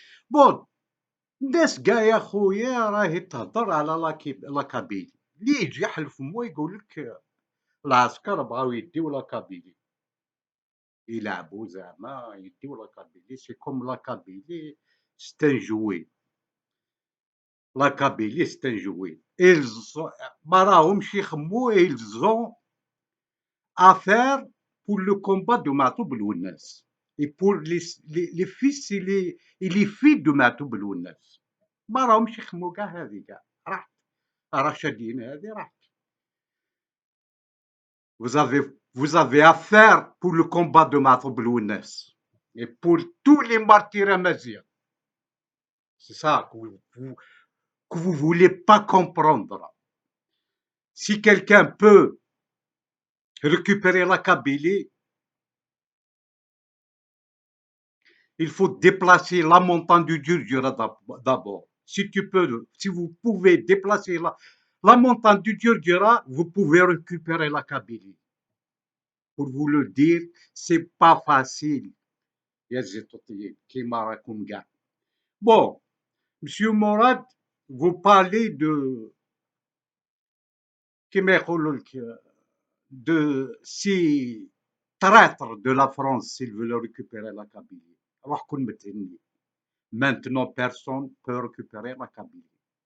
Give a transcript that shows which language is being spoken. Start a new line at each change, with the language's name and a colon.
Arabic: بون الناس كاع يا خويا راهي تهضر على لاكابيلي، اللي يجي يحلف فمو يقول لك العسكر بغاو يديو لاكابيلي، يلعبوا زعما يديو لاكابيلي.
French: سي كوم لاكابيلي ستان جوي، لاكابيلي ستان جوي.
Arabic: ما راهمش يخمو إلزون
French: affaire pour le combat de Maëtoub Lwennas et pour les fils et les filles de Maëtoub Lwennas.
Arabic: ما راهمش يخمو كاع هذه كاع راحت رشادين هذه راحت.
French: Vous avez affaire pour le combat de Maëtoub Lwennas et pour tous les martyrs amazirs. C'est ça que vous voulez pas comprendre. Si quelqu'un peut récupérer la Kabylie, il faut déplacer la montagne du Djurdjura d'abord. Si vous pouvez déplacer la montagne du Djurdjura, vous pouvez récupérer la Kabylie. pour vous le dire, c'est pas facile.
Arabic: يا الزيتوطيين كيما راكم كاع.
French: Bon, Monsieur Morad, vous parlez de
Arabic: كيما يقولوا لك
French: de ces traîtres de la France s'ils veulent récupérer la Kabylie.
Arabic: راحكم متهني.
French: Maintenant, personne ne peut récupérer la Kabylie.